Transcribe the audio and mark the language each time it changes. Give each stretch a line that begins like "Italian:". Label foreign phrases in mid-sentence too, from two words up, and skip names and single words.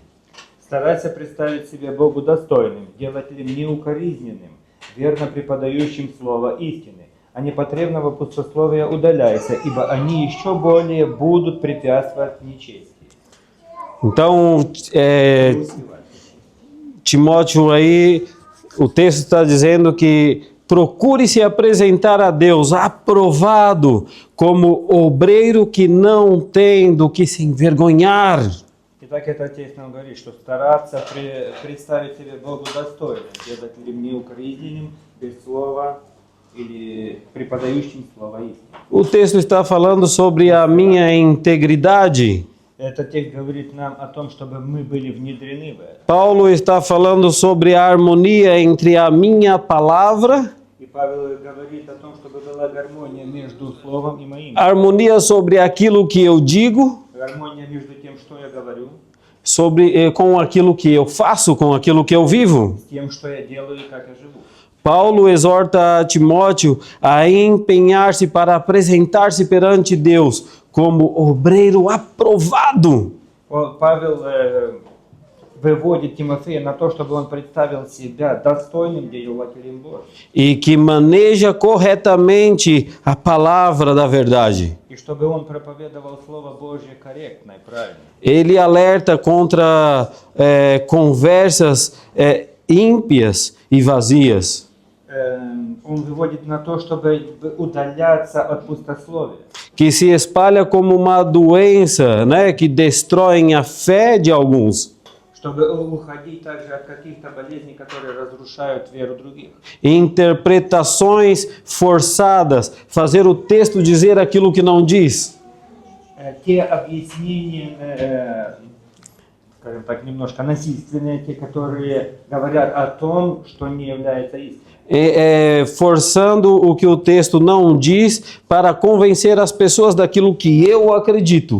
Russian: Старайся представить себя Богу достойным, делателем неукоризненным, верно преподающим слово истины, а непотребного пустословия удаляйся, ибо они еще более будут препятствовать нечестию.
Portuguese: Então, Timóteo aí, o texto está dizendo que procure se apresentar a Deus aprovado como obreiro que não tem do que se envergonhar.
Russian: Итак, этот текст нам говорит, что стараться представить себя Богу достойным, делателем неукоризненным, без слова или преподающим слово истины.
Portuguese: O texto está falando sobre a minha integridade.
Russian: Этот текст говорит нам о том, чтобы мы были внедрены в это.
Portuguese: Paulo está falando sobre a harmonia entre a minha palavra,
Russian: И Павел говорит о том, чтобы была гармония между словом и моим.
Portuguese: harmonia sobre aquilo que eu digo,
Russian: Гармония между тем, что я говорю,
Portuguese: com aquilo que eu faço, com aquilo que eu vivo.
Russian: с тем, что я делаю и как я живу.
Portuguese: Paulo exorta Timóteo a empenhar-se para apresentar-se perante Deus como obreiro aprovado.
Russian: Павел выводит Тимофея на то, чтобы он представил себя достойным делателем Божьим.
Portuguese: E que maneja corretamente a palavra da verdade.
Russian: И чтобы он проповедовал Слово Божье корректно и правильно.
Portuguese: Ele alerta contra conversas ímpias e vazias.
Russian: Он выводит на то, чтобы удаляться от пустословия.
Portuguese: Que se espalha como uma doença, né, que destroem a fé de alguns.
Russian: Чтобы уходить также от каких-то болезней, которые разрушают веру других.
Portuguese: Interpretações forçadas, fazer o texto dizer aquilo que não diz.
Russian: Те объяснения, скажем так, немножко насильственные, те, которые говорят о том, что не является истиной.
Portuguese: Forçando o que o texto não diz para convencer as pessoas daquilo que eu acredito.